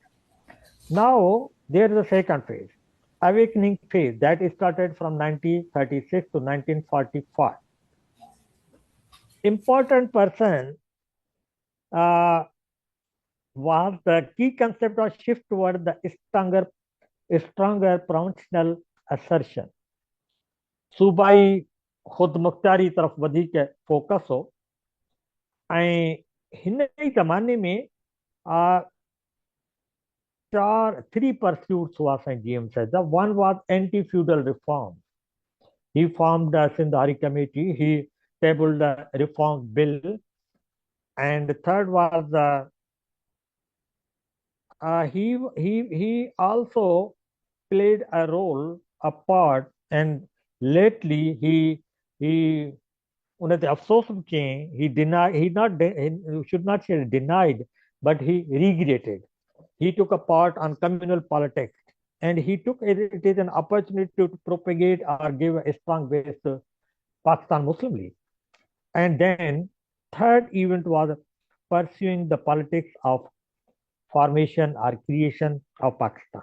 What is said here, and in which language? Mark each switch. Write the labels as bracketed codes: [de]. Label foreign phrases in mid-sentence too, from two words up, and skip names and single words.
[en] Now there is a second phase, awakening phase that started from 1936 to 1945. Important person uh, was the key concept of shift toward the stronger provincial assertion. [sd] सूबाई ख़ुद मुख्तारी तरफ़ वधीक फोकस हो ऐं हिन ई ज़माने में [en] three pursuits [sd] हुआ साईं [en] GM said. The one was anti-feudal reform. He formed the Sindh committee. He tabled the reform bill. And the third was he also played a part, and lately he [sd] उन्हें अफसोस कयईं, [en] he should not say denied, but he regretted. He took a part on communal politics, and he took it as an opportunity to propagate or give a strong base to Pakistan Muslim League. And then third event was pursuing the politics of formation or creation of Pakistan.